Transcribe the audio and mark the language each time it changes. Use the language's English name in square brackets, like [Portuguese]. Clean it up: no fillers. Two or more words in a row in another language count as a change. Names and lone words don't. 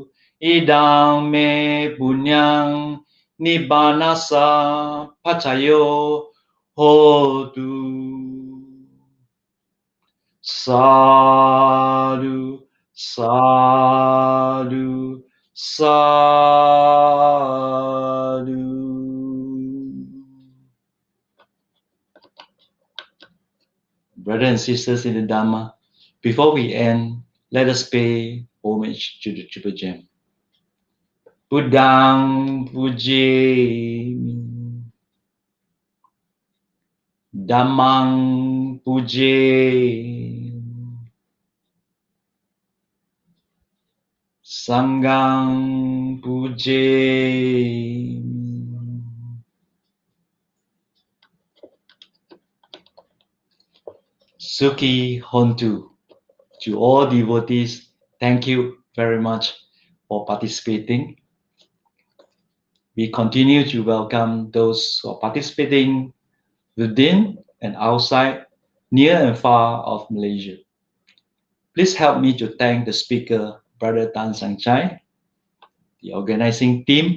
[Pali] Idang me punyang nibbanasa pacayo hotu. Sadhu, sadhu, sadhu. [English] Brothers and sisters in the Dhamma, before we end, let us pay homage to the Triple Gem. [Pali] Buddhang pujemi, Dhammang pujemi, Sanghang pujemi. Sukhi Hontu. [English] To all devotees, thank you very much for participating. We continue to welcome those who are participating within and outside, near and far of Malaysia. Please help me to thank the speaker, Brother Tan Sang Chye, the organizing team.